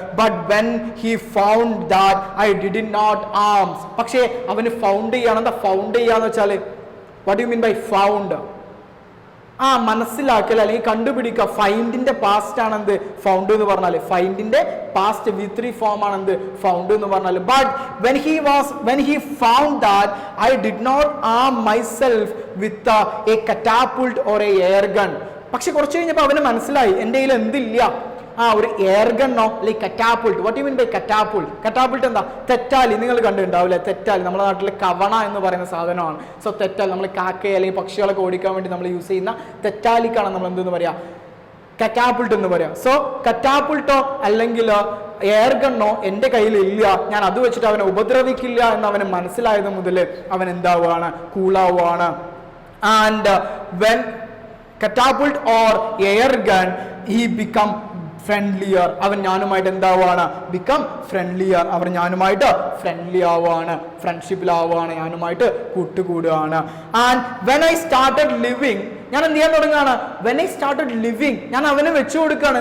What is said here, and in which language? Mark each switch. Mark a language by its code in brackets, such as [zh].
[en] But when he found that I did not arms. [ml] പക്ഷേ അവന് found ചെയ്യാണ്. എന്താ ഫൗണ്ട് ചെയ്യാന്ന് വെച്ചാല്, [en] What you mean by found? [ml] മനസ്സിലാക്കൽ അല്ലെങ്കിൽ കണ്ടുപിടിക്കുക. ഫൈൻഡിന്റെ പാസ്റ്റ് ആണ് എന്ത്, ഫൗണ്ട് എന്ന് പറഞ്ഞാല്. ഫൈൻഡിന്റെ പാസ്റ്റ് V3 ഫോം ആണ് എന്ത്, ഫൗണ്ട് എന്ന് പറഞ്ഞാല്. [en] But when he found that I did not arm myself with a catapult or a air gun. [ml] പക്ഷെ കുറച്ച് കഴിഞ്ഞപ്പോൾ അവന് മനസ്സിലായി എൻ്റെ കയ്യിൽ എന്തില്ല, ഒരു എയർ ഗണ്ണോ അല്ലെങ്കിൽ കറ്റാപ്പുൾട്ട്. [en] What you mean by catapult? [ml] കറ്റാപ്പുൾട്ട് എന്താ? തെറ്റാലി. നിങ്ങൾ കണ്ടിട്ടുണ്ടാവില്ലേ തെറ്റാലി? നമ്മുടെ നാട്ടിൽ കവണ എന്ന് പറയുന്ന സാധനമാണ്. സോ തെറ്റാലി, നമ്മൾ കാക്കയെ അല്ലെങ്കിൽ പക്ഷികളൊക്കെ ഓടിക്കാൻ വേണ്ടി നമ്മൾ യൂസ് ചെയ്യുന്ന തെറ്റാലിക്കാണ് നമ്മൾ എന്തെന്ന് പറയാ? കറ്റാപ്പുൾട്ട് എന്ന് പറയാം. സോ കറ്റാപ്പുൾട്ടോ അല്ലെങ്കിൽ എയർ ഗണ്ണോ എൻ്റെ കയ്യിൽ ഇല്ല, ഞാൻ അത് വെച്ചിട്ട് അവനെ ഉപദ്രവിക്കില്ല എന്ന് അവന് മനസ്സിലായത് മുതൽ അവൻ എന്താവുകയാണ്? കൂളാവുകയാണ്. [en] And when catapult or air gun, he become friendlier. [ml] അവൻ ഞാനുമായിട്ട് എന്താവാണ്? [en] become friendlier. [ml] അവർ ഞാനുമായിട്ട് ഫ്രണ്ട്ലി ആവുകയാണ്, ഫ്രണ്ട്ഷിപ്പിലാവുകയാണ്, ഞാനുമായിട്ട് കൂട്ടുകൂടുകയാണ്. [en] and when I started living, [ml] ഞാൻ എന്ത് ചെയ്യാൻ തുടങ്ങുകയാണ്? [en] when I started living, [ml] ഞാൻ അവന് വെച്ചു കൊടുക്കുകയാണ്.